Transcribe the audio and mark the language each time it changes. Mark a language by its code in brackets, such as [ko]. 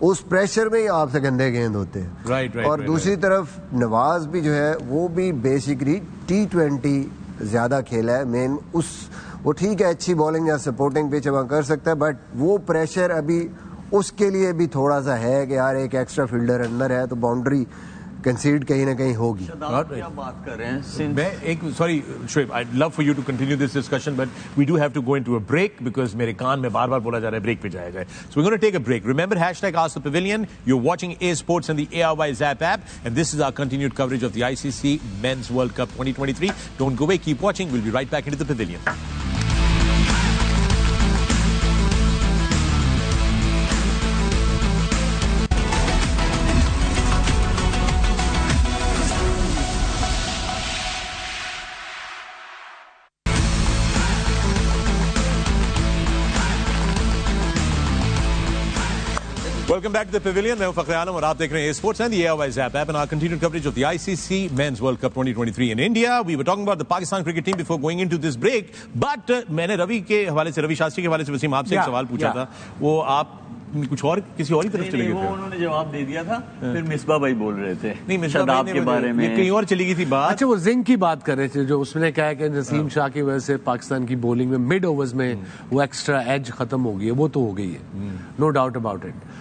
[ur] اس pressure میں ہی آپ سے گندے گیند ہوتے ہیں. اور دوسری طرف نواز بھی جو ہے وہ بھی بیسکلی T20 زیادہ کھیلا ہے مین. وہ ٹھیک ہے اچھی بالنگ یا سپورٹنگ پچ وہاں کر سکتا ہے, بٹ وہ پریشر ابھی اس کے لیے بھی تھوڑا سا ہے کہ یار ایک ایکسٹرا فیلڈر اندر ہے تو باؤنڈری کنسیڈ کہیں نہ کہیں ہوگی. کیا بات کر رہے ہیں. میں ایک sorry [en] Shoaib, I'd love for you to continue this discussion, but we do have to go into a break because [ur] میرے کان میں بار بار بولا جا رہا ہے بریک پہ جایا جائے. [en] So we're going to take a break. Remember #Ask the Pavilion. You're watching A Sports and the ARY Zap app, and this is our continued coverage of the ICC Men's World Cup 2023. Don't go away. Keep watching. We'll be right back into the pavilion. Welcome back to the Pavilion. [ur] میں ہوں فخر عالم اور آپ دیکھ رہے ہیں [en] Sports and the ARY Zap app and our continued coverage of the ICC Men's World Cup 2023 in India. We were talking about the Pakistan cricket team before going into this break. [ur] But میں نے روی کے حوالے سے, روی شاستری کے حوالے سے وسیم آپ سے ایک سوال پوچھا تھا. وہ آپ کچھ اور کسی اور ہی طرف چلے گئے تھے. انہوں نے جواب دے دیا تھا, پھر مصباح بھائی بول رہے تھے نہیں شاداب کے بارے میں, کہیں اور چلی گئی تھی بات. اچھا وہ زنگ کی بات کر رہے تھے, جو اس نے کہا کہ نسیم شاہ کی وجہ سے پاکستان کی بولنگ میں مڈ اوورز میں وہ ایکسٹرا ایج ختم ہو گئی ہے. وہ تو ہو گئی ہے, [en] No doubt about it.